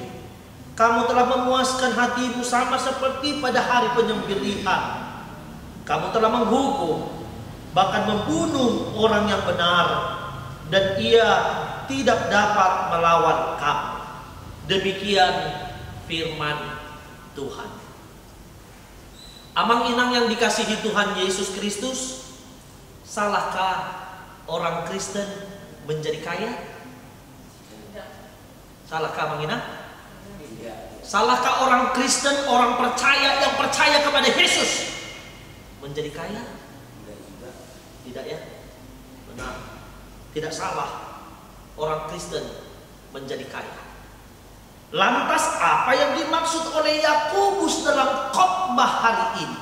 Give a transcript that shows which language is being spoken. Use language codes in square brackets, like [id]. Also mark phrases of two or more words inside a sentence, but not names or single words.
[id] Kamu telah memuaskan hatimu sama seperti pada hari penyembelihan. Kamu telah menghukum, bahkan membunuh orang yang benar, dan ia tidak dapat melawan kamu. Demikian firman Tuhan. [bbc] Amang inang [id] yang dikasihi Tuhan Yesus Kristus, salahkah orang Kristen menjadi kaya? Salahkah [bbc] Amang inang? [id] Salahkah orang Kristen, orang percaya yang percaya kepada Yesus menjadi kaya? Tidak ya? Benar. Tidak salah orang Kristen menjadi kaya. Lantas apa yang dimaksud oleh Yakobus dalam khotbah hari ini?